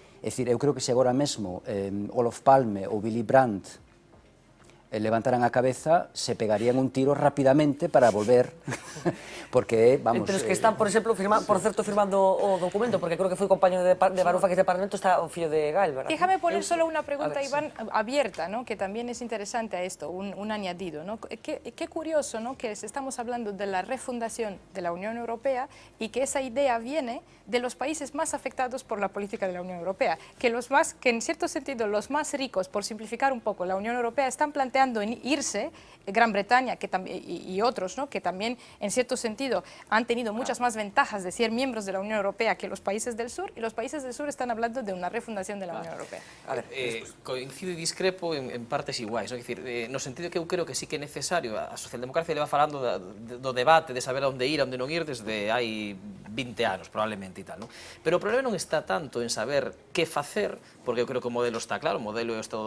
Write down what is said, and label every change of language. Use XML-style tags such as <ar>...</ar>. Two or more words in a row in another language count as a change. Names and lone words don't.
<gl>É dicir, eu creo que se agora mesmo Olof Palme ou Willy Brandt levantaran a cabeza, se pegarían un tiro rapidamente para volver, porque, vamos... Entre os que están, por exemplo, por certo, firmando o documento, porque creo que foi compañero de Varoufakis de Parlamento, está o fillo de Gael, ¿verdad?</gl> <es>Déjame poner solo una pregunta, Iván, abierta, ¿no?, que también es interesante a esto, un añadido, ¿no? Qué curioso, ¿no?, que estamos hablando de la refundación de la Unión Europea y que esa idea viene de los países más afectados por la política de la Unión Europea, que en cierto sentido los más ricos, por simplificar un poco la Unión Europea, están planteando en irse, Gran Bretaña y otros, ¿no?, que también en cierto sentido han tenido muchas más ventajas de ser miembros de la Unión Europea que los países del sur, y los países del sur están hablando de una refundación de la Unión Europea.</es> <gl>A ver, coincido e discrepo en partes iguais, no? Dicir, no sentido que eu creo que sí que é necesario, a socialdemocracia leva falando do debate, de saber a onde ir, a onde non ir, desde hai 20 anos, probablemente, e tal, non? Pero o problema non está tanto en saber que facer, porque eu creo que o modelo está claro, o modelo é o estado do</gl>